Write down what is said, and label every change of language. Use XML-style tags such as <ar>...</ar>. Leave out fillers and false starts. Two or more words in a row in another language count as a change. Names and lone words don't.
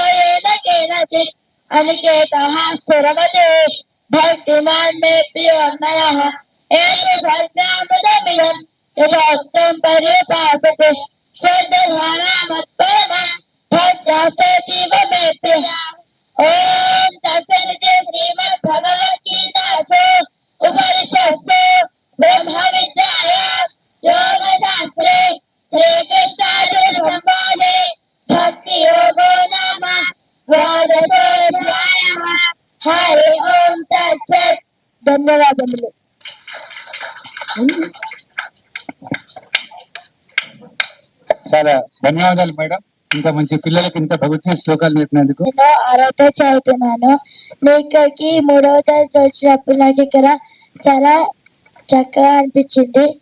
<sa>येन केनचित् अनिकेतः स्थिरमते भक्तिमान् मे प्रियो नयः एतदर्पणमिदमिदं यथोक्तं पर्युपासते श्रद्धधारा मत्परमा भक्तास्तेतीव मे प्रियः ॐ तत्सदिति श्रीमद्भगवद्गीतासु उपनिषत्सु ब्रह्मविद्यायां योगशास्त्रे श्रीकृष्णार्जुनसंवादे भक्तियोगो नाम द्वादशोऽध्यायः हरि ओं तत्सत् ధన్యవాదములు.</sa> <te>చాలా ధన్యవాదాలు మేడం, ఇంత మంచి పిల్లలకి ఇంత భగవద్గీత శ్లోకాలు నేర్పినందుకు. నేను 6వ చదువుతున్నాను. నేను ఇక్కడికి 3వ తరగతి వచ్చినప్పుడు నాకు ఇక్కడ చాలా చక్కగా అనిపించింది.</te>